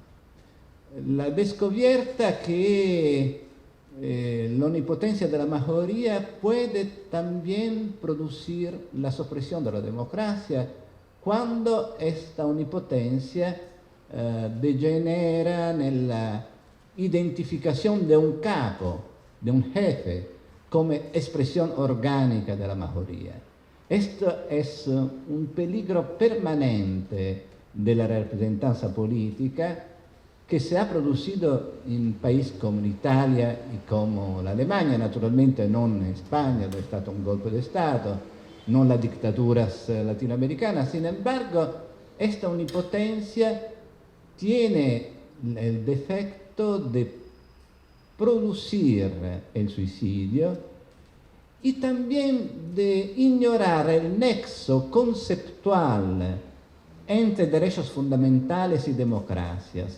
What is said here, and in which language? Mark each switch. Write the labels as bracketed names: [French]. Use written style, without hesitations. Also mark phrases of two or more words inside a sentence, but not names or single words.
[Spanish] La descubierta que la omnipotencia de la mayoría puede también producir la supresión de la democracia cuando esta omnipotencia degenera en la identificación de un capo, de un jefe, como expresión orgánica de la mayoría. Esto es un peligro permanente de la representación política que se ha producido [Italian] in paesi come l'Italia e come l'Alemania, naturalmente non in Spagna dove è stato un golpe di Stato, non [Spanish] las dictaduras latinoamericanas. Sin embargo, esta omnipotencia tiene el defecto de producir el suicidio y también de ignorar el nexo conceptual entre derechos fundamentales y democracias.